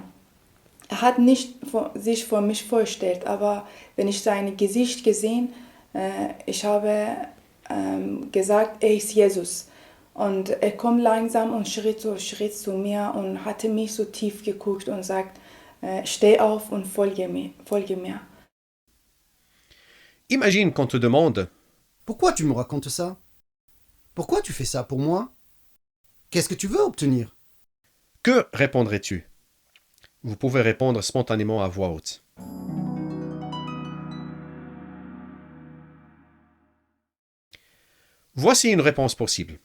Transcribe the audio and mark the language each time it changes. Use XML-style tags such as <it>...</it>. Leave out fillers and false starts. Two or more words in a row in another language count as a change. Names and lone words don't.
<de>Er hat nicht sich vor mich vorgestellt, aber wenn ich sein Gesicht gesehen, ich habe gesagt, er ist Jesus. Und er kommt langsam und Schritt für Schritt zu mir und hatte mich so tief geguckt und sagt, steh auf und folge mir.</de> <fr>Imagine qu'on te demande Pourquoi tu me racontes ça? Pourquoi tu fais ça pour moi? Qu'est-ce que tu veux obtenir? que répondrais-tu? Vous pouvez répondre spontanément à voix haute. Voici une réponse possible.</fr>